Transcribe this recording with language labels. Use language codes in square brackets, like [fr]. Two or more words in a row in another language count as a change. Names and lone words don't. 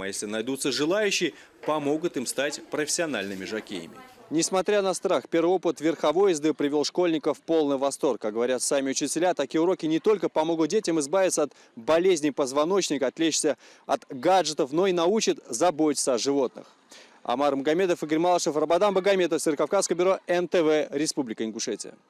[ru] А если найдутся желающие, помогут им стать профессиональными жокеями. Несмотря на страх, первый опыт верховой езды привел школьников в полный восторг. Как говорят сами учителя, такие уроки не только помогут детям избавиться от болезней позвоночника, отвлечься от гаджетов, но и научат заботиться о животных. Амар Магомедов, Игорь Малышев, Рабадан Багаметов, Северокавказское бюро НТВ, Республика Ингушетия.